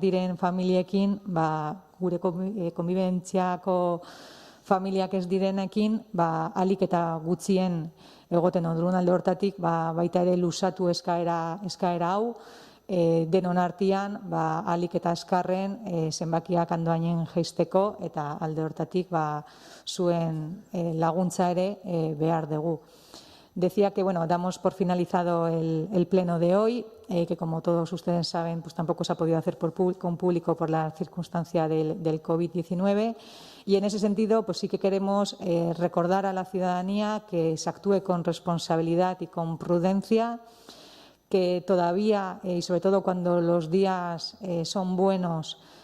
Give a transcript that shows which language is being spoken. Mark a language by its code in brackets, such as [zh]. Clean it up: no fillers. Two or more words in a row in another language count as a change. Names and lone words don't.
[eu] diren familiekin, gure konbibentziako familiak ez direnekin, ahalik eta gutxien egoten ondurun alde hortatik, baita ere luzatu eskaera hau, denon artean, ahalik eta azkarren zenbakiak andoainen jaisteko, eta alde hortatik zuen laguntza ere behar dugu. [es] Decía que damos por finalizado el pleno de hoy, que como todos ustedes saben, pues tampoco se ha podido hacer con público por la circunstancia del COVID-19, y en ese sentido pues sí que queremos recordar a la ciudadanía que se actúe con responsabilidad y con prudencia, que todavía, y sobre todo cuando los días son buenos,